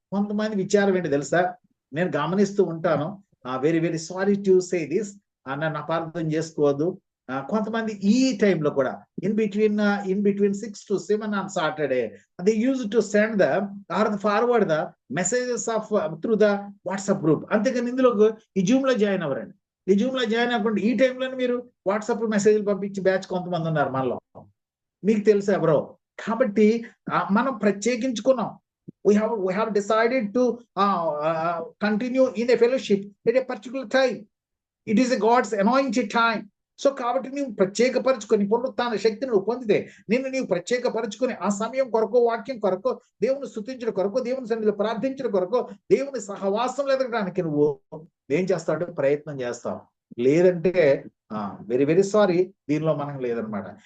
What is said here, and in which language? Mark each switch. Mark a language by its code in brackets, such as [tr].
[te] కొంతమంది విచారం ఏంటి తెలుసా, నేను గమనిస్తూ ఉంటాను. [en] very very sorry to say this, [te] నన్ను అపార్థం చేసుకోవద్దు. కొంతమంది ఈ టైంలో కూడా [en] In between 6 to 7 on Saturday they used to send the or forward the messages of through the WhatsApp group. [te] అంతేకాని ఇందులో ఈ జూమ్ లో జాయిన్ అవ్వరండి. ఈ జూమ్ లో జాయిన్ అవ్వకుండా ఈ టైంలో మీరు వాట్సాప్ మెసేజ్లు పంపించి బ్యాచ్ కొంతమంది ఉన్నారు మనలో. మీకు తెలుసా ఎవరో? కాబట్టి మనం ప్రత్యేకించుకున్నాం. [en] we have decided to continue in a fellowship at a particular time. It is a God's anointed time. [te] So కాబట్టి నీవు ప్రత్యేకపరచుకొని పునరుత్థాన శక్తిని నువ్వు పొందితే నీవు ప్రత్యేకపరచుకొని ఆ సమయం కొరకు, వాక్యం కొరకు, దేవుని స్తుతించడం కొరకు, దేవుని సన్నిధిలో ప్రార్థించడం కొరకు, దేవుని సహవాసం ఎదగడానికి నువ్వు ఏం చేస్తావు? ప్రయత్నం చేస్తావు. లేదంటే [en] very very sorry, [te] దీనిలో మనం లేదనమాట.